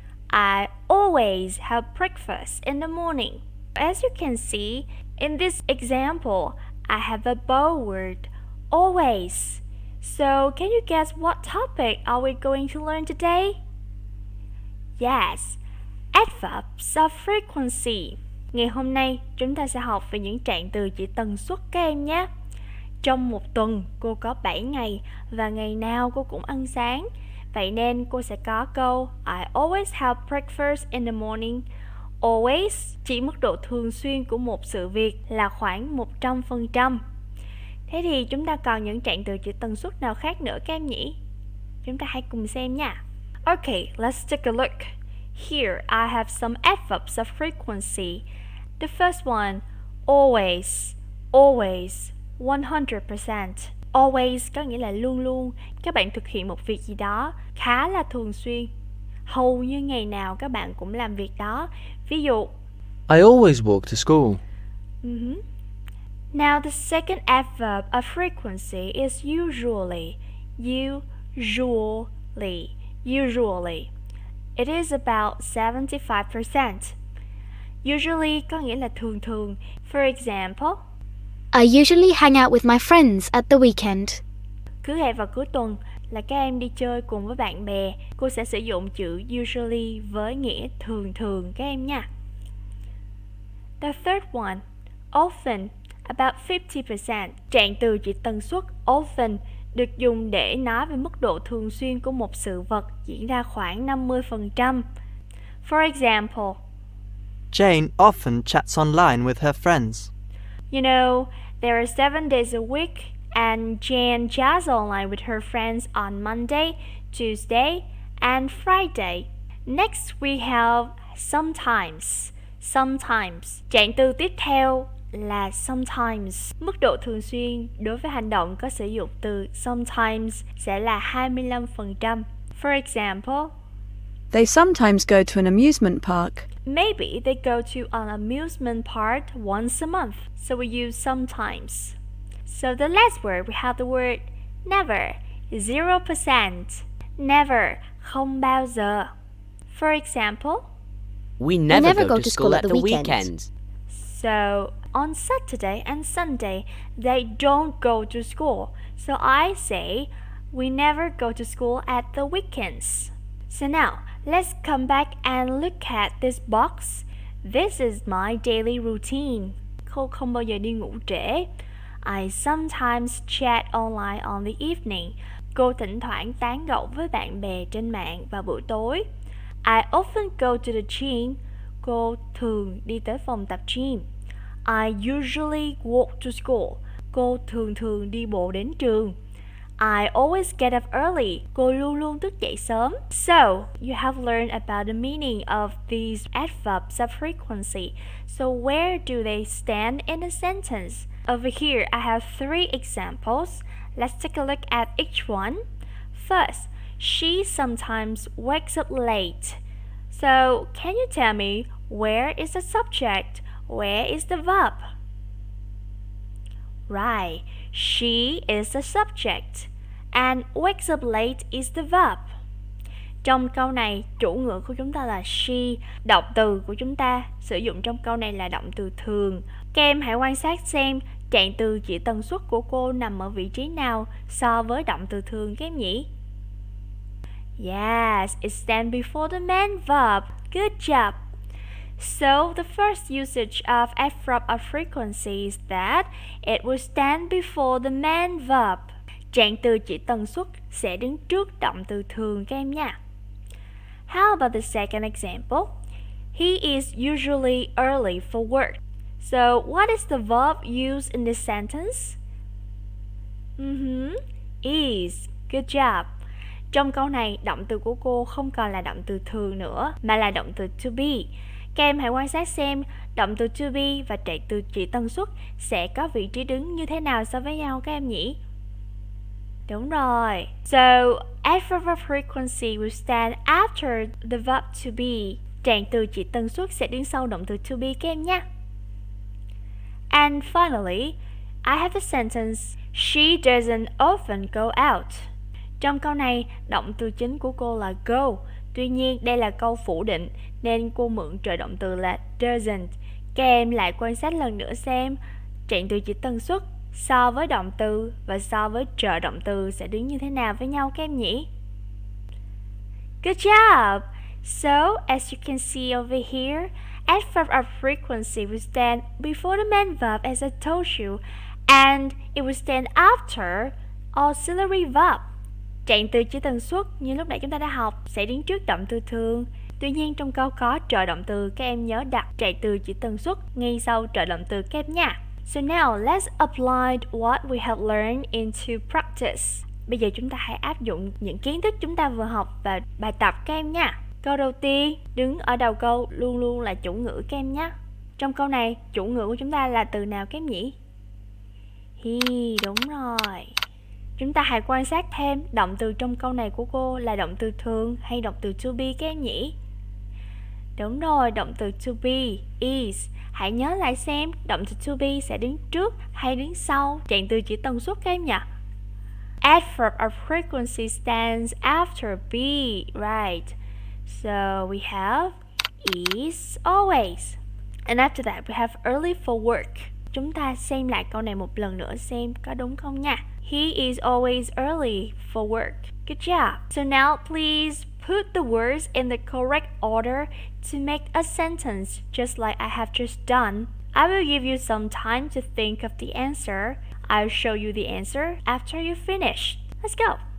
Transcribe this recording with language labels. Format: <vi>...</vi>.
<en>I always have breakfast in the morning. As you can see, in this example, I have a bold word, always. So, can you guess what topic are we going to learn today? Yes, adverbs of frequency.</en> <vi>Ngày hôm nay, chúng ta sẽ học về những trạng từ chỉ tần suất các em nhé. Trong một tuần, cô có 7 ngày và ngày nào cô cũng ăn sáng. Vậy nên cô sẽ có câu</vi> <en>I always have breakfast in the morning.</en> <vi>Always chỉ mức độ thường xuyên của một sự việc là khoảng 100%. Thế thì chúng ta còn những trạng từ chỉ tần suất nào khác nữa các em nhỉ? Chúng ta hãy cùng xem nha.</vi> <en>Okay, let's take a look. Here I have some adverbs of frequency. The first one, always, always, 100%.</en> <vi>Always có nghĩa là luôn luôn. Các bạn thực hiện một việc gì đó khá là thường xuyên. Hầu như ngày nào các bạn cũng làm việc đó. Ví dụ,</vi> <en>I always walk to school. Now the second adverb of frequency is usually. Usually. Usually. It is about 75%.</en> <vi>Usually có nghĩa là thường thường.</vi> <en>For example, I usually hang out with my friends at the weekend.</en> <vi>cứ hẹn vào cuối tuần là các em đi chơi cùng với bạn bè. Cô sẽ sử dụng chữ usually với nghĩa thường thường các em nha.</vi> <en>The third one, often, about 50%.</en> <vi>Trạng từ chỉ tần suất often được dùng để nói về mức độ thường xuyên của một sự vật diễn ra khoảng 50%.</vi> <en>For example, Jane often chats online with her friends. you know, there are 7 days a week and Jane chats online with her friends on Monday, Tuesday, and Friday. Next we have sometimes. Sometimes.</en> <vi>Trạng từ tiếp theo là sometimes. Mức độ thường xuyên đối với hành động có sử dụng từ sometimes sẽ là 25%.</vi> <en>For example, They sometimes go to an amusement park. maybe they go to an amusement park once a month. So we use sometimes. So the last word, we have the word never, 0%. Never,</en> <vi>không bao giờ.</vi> <en>For example, We never go to school at the weekend. so on Saturday and Sunday, they don't go to school. So I say, we never go to school at the weekends. So now, let's come back and look at this box. This is my daily routine.</en> <vi>Cô không bao giờ đi ngủ trễ.</vi> <en>I sometimes chat online on the evening.</en> <vi>Cô thỉnh thoảng tán gẫu với bạn bè trên mạng vào buổi tối.</vi> <en>I often go to the gym.</en> <vi>Cô thường đi tới phòng tập gym.</vi> <en>I usually walk to school.</en> <vi>Cô thường đi bộ đến trường.</vi> <en>I always get up early.</en> <vi>Cô luôn luôn thức dậy sớm.</vi> <en>So, you have learned about the meaning of these adverbs of frequency. So, where do they stand in a sentence? Over here, I have 3 examples. Let's take a look at each one. First, she sometimes wakes up late. So, can you tell me where is the subject? Where is the verb? Right, she is the subject and wakes up late is the verb.</en> <vi>Trong câu này, chủ ngữ của chúng ta là she, động từ của chúng ta sử dụng trong câu này là động từ thường. Các em hãy quan sát xem trạng từ chỉ tần suất của cô nằm ở vị trí nào so với động từ thường các em nhỉ?</vi> <en>Yes, it stands before the main verb. Good job. So, the first usage of adverb of frequency is that it will stand before the main verb.</en> <vi>Trạng từ chỉ tần suất sẽ đứng trước động từ thường các em nha.</vi> <en>How about the second example? He is usually early for work. So, what is the verb used in this sentence? Is. Good job.</en> <vi>Trong câu này, động từ của cô không còn là động từ thường nữa, mà là động từ to be. Các em hãy quan sát xem động từ to be và trạng từ chỉ tần suất sẽ có vị trí đứng như thế nào so với nhau các em nhỉ? Đúng rồi.</vi> <en>So, adverb of frequency will stand after the verb to be.</en> <vi>Trạng từ chỉ tần suất sẽ đứng sau động từ to be các em nhé.</vi> <en>And finally, I have a sentence. She doesn't often go out.</en> <vi>Trong câu này, động từ chính của cô là go. Tuy nhiên, đây là câu phủ định, nên cô mượn trợ động từ là doesn't. Các em lại quan sát lần nữa xem trạng từ chỉ tần suất so với động từ và so với trợ động từ sẽ đứng như thế nào với nhau các em nhỉ?</vi> <en>Good job! So, as you can see over here, adverb of frequency will stand before the main verb as I told you, and it will stand after auxiliary verb.</en> <vi>Trạng từ chỉ tần suất như lúc nãy chúng ta đã học sẽ đứng trước động từ thường. Tuy nhiên trong câu có trợ động từ, các em nhớ đặt trạng từ chỉ tần suất ngay sau trợ động từ các em nha.</vi> <en>So now let's apply what we have learned into practice.</en> <vi>Bây giờ chúng ta hãy áp dụng những kiến thức chúng ta vừa học vào bài tập các em nha. Câu đầu tiên, đứng ở đầu câu luôn luôn là chủ ngữ các em nhé. Trong câu này, chủ ngữ của chúng ta là từ nào các em nhỉ? He, đúng rồi. Chúng ta hãy quan sát thêm động từ trong câu này của cô là động từ thường hay động từ to be các em nhỉ? Đúng rồi, động từ to be, is. Hãy nhớ lại xem động từ to be sẽ đứng trước hay đứng sau trạng từ chỉ tần suất các em nhỉ?</vi> <en>Adverb of frequency stands after be, right? So we have is always. And after that we have early for work.</en> <vi>Chúng ta xem lại câu này một lần nữa xem có đúng không nha.</vi> <en>He is always early for work. Good job. So now please put the words in the correct order to make a sentence just like I have just done. I will give you some time to think of the answer. I'll show you the answer after you finish. Let's go.</en>